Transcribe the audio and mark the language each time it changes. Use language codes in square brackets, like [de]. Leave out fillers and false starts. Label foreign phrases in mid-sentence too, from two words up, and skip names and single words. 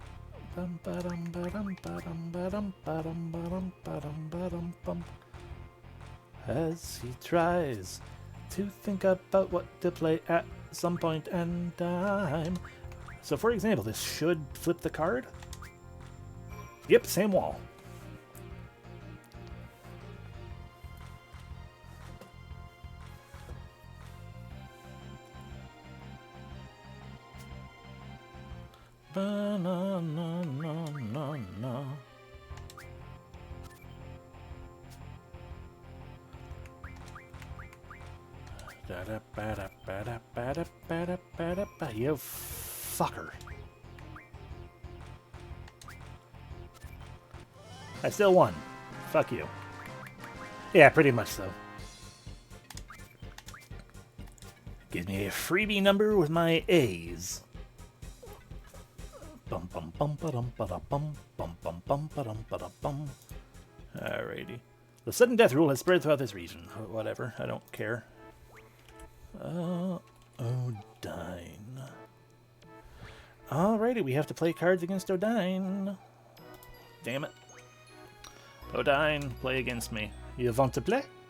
[en] As he tries to think about what to play at some point in time. So for example, this should flip the card. Yep, same wall. Ba-na-na-na-na-na. You fucker. I still won. Fuck you. Yeah, pretty much so. Give me a freebie number with my A's. Bum bum bum ba dum ba da bum bum bum bum ba dum ba da bum. Alrighty. The sudden death rule has spread throughout this region. Whatever, I don't care. Odine. Alrighty, we have to play cards against Odine. Damn it. Odine, play against me. You want to play?